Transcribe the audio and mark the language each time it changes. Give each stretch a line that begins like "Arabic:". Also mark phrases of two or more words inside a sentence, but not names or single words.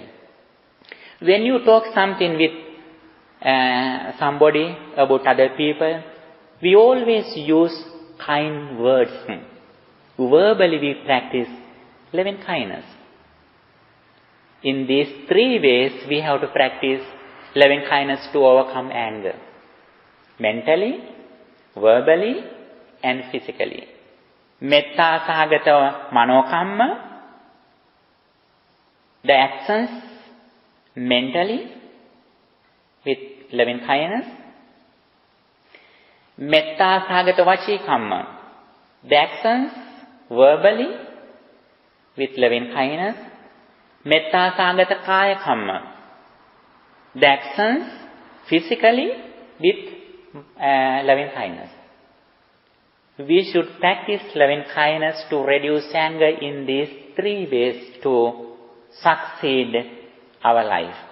English: When you talk something with somebody about other people, we always use kind words. Verbally we practice loving kindness. In these 3 ways we have to practice loving kindness to overcome anger. Mentally, verbally and physically.
Pali: Metta sahagata manokamma,
English: the actions mentally with loving kindness.
Pali: Metta sahagata vachi kamma,
English: the actions verbally with loving kindness.
Pali: Metta sahagata kaya kamma,
English: the actions physically with loving kindness. We should practice loving kindness to reduce anger in these 3 ways to succeed our life.